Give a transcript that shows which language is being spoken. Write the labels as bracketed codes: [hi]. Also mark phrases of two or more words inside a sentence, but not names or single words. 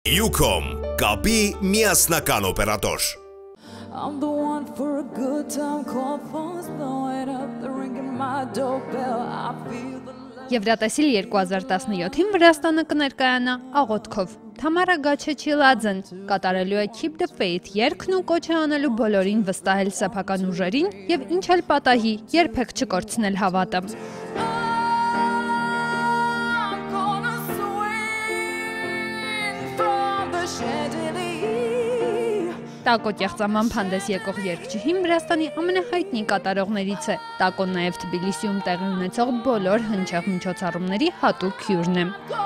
[hy] Ucom, կապի միասնական օպերատոր։ [en] I'm the one for a good time, call phones blowing up, they're ringing my doorbell. I feel the love. [hy] Եվրատեսիլ 2017-ին Վրաստանը կներկայանա աղոթքով։ Թամարա Գաչեչիլաձեն կատարելու է Keep the Faith երգն ու կոչ է անելու բոլորին վստահել սեփական ուժերին եւ ինչ էլ պատահի, երբեք չկորցնել հավատը։ Տակո կեղծաման հանդես եկող երգչուհին Վրաստանի ամենահայտնի կատարողներից է։ Տակոն նաև Թբիլիսիում տեղի ունեցող բոլոր հնչեղ միջոցառումների հատուկ հյուրն է։